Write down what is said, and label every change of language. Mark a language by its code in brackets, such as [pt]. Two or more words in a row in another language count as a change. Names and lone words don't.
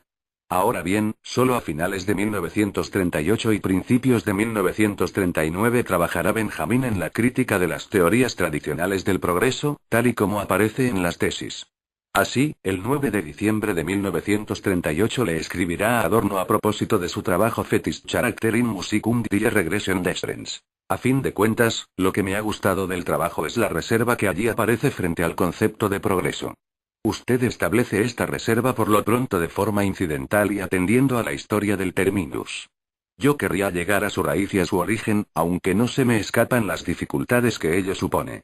[es] Ahora bien, solo a finales de 1938 y principios de 1939 trabajará Benjamin en la crítica de las teorías tradicionales del progreso, tal y como aparece en las tesis. Así, el 9 de diciembre de 1938 le escribirá a Adorno a propósito de su trabajo Fetisch Charakter in Musik und die Regression des Trends. A fin de cuentas, lo que me ha gustado del trabajo es la reserva que allí aparece frente al concepto de progreso. Usted establece esta reserva por lo pronto de forma incidental y atendiendo a la historia del terminus. Yo querría llegar a su raíz y a su origen, aunque no se me escapan las dificultades que ello supone.